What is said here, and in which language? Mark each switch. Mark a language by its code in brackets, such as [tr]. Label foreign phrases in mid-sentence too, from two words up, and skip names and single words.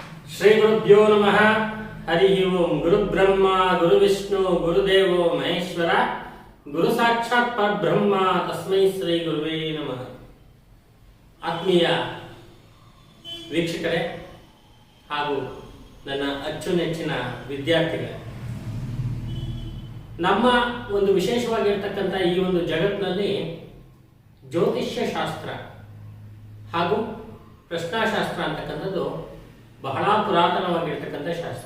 [sa] ಶ್ರೀ ಗುರುಭ್ಯೋ ನಮಃ. ಹರಿ ಓಂ. ಗುರು ಬ್ರಹ್ಮ ಗುರು ವಿಷ್ಣು ಗುರುದೇವೋ ಮಹೇಶ್ವರ, ಗುರು ಸಾಕ್ಷಾತ್ ಪರಬ್ರಹ್ಮ, ತಸ್ಮೈ ಶ್ರೀ ಗುರುವೇ ನಮಃ. [kn] ಆತ್ಮೀಯ ವೀಕ್ಷಕರೇ ಹಾಗೂ ನನ್ನ ಅಚ್ಚುಮೆಚ್ಚಿನ ವಿದ್ಯಾರ್ಥಿಗಳೇ, ನಮ್ಮ ಒಂದು ವಿಶೇಷವಾಗಿರ್ತಕ್ಕಂಥ ಈ ಒಂದು ಜಗತ್ತಿನಲ್ಲಿ ಜ್ಯೋತಿಷ್ಯ ಶಾಸ್ತ್ರ ಹಾಗೂ ಪ್ರಶ್ನಾಶಾಸ್ತ್ರ ಅಂತಕ್ಕಂಥದ್ದು ಬಹಳ ಪುರಾತನವಾಗಿರ್ತಕ್ಕಂಥ ಶಾಸ್ತ್ರ.